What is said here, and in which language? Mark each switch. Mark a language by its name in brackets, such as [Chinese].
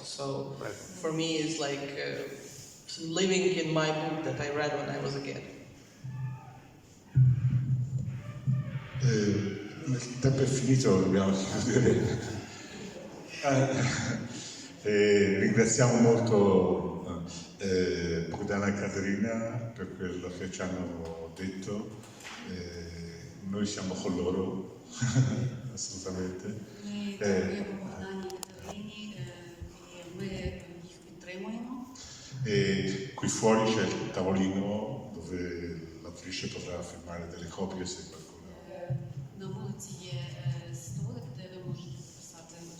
[English] So for me it's like living in my book that I read when I was a kid. [Italian] Il tempo è finito, dobbiamo chiudere. Ringraziamo molto Bogdana e Kateryna per quello che ci hanno detto. Noi siamo con loro, assolutamente. [Ukrainian] Ми дякуємо Богдані і Катерині, і ми їх підтримуємо. [Italian] E qui fuori c'è il tavolino dove l'autrice potrà firmare delle copie se qualcuno. [Ukrainian] На вулиці є столик, де ви можете писати.